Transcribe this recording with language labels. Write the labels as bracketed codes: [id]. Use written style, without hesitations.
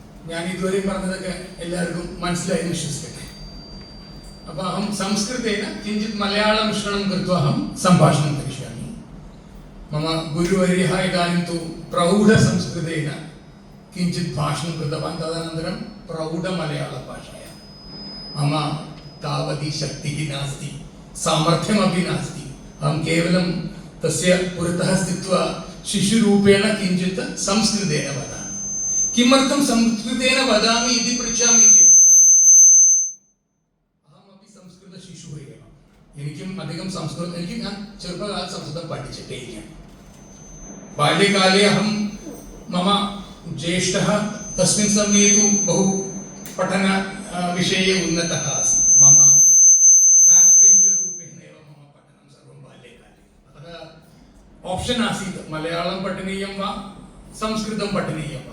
[ml] ഞാൻ ഇതുവരെ പറഞ്ഞതൊക്കെ എല്ലാവർക്കും മനസ്സിലായി വിശ്വസിക്കട്ടെ. അപ്പോൾ [sa] അഹം സംസ്കൃതേന കിഞ്ചിത് മലയാള മിശ്രണം കൃത്वा अहं सम्भाषणं करिष्यामि. मम गुरुवर्यः इदानीं तु प्रौढसंस्कृतेन किञ्चित् भाषणं कृतवान्, तदनन्तरं प्रौढमलयाळभाषायां. मम तावती शक्तिः नास्ति, सामर्थ्यमपि नास्ति. अहं केवलं तस्य पुरतः स्थित्वा शिशुरूपेण किञ्चित् संस्कृतेन वदामि. किमर्थं संस्कृतेन वदामि इति पृच्छामि चेत् अहमपि संस्कृतशिशुः एव. [ml] എനിക്കും അധികം സംസ്കൃതം ഞാൻ ചെറുപ്പകാലത്ത് സംസ്കൃതം പഠിച്ചിട്ടേ ഇല്ല. [sa] ബാല്യകാലേ അഹം मम ज्येष्ठः तस्मिन् समये तु बहु पठन विषये उन्नतः आसीत्. मम बैक् बेञ्चर् रूपेण एव मम पठनं सर्वं बाल्यकाले. अतः ऑप्शन आसीत् मलयाळं पठनीयं वा संस्कृतं पठनीयम्.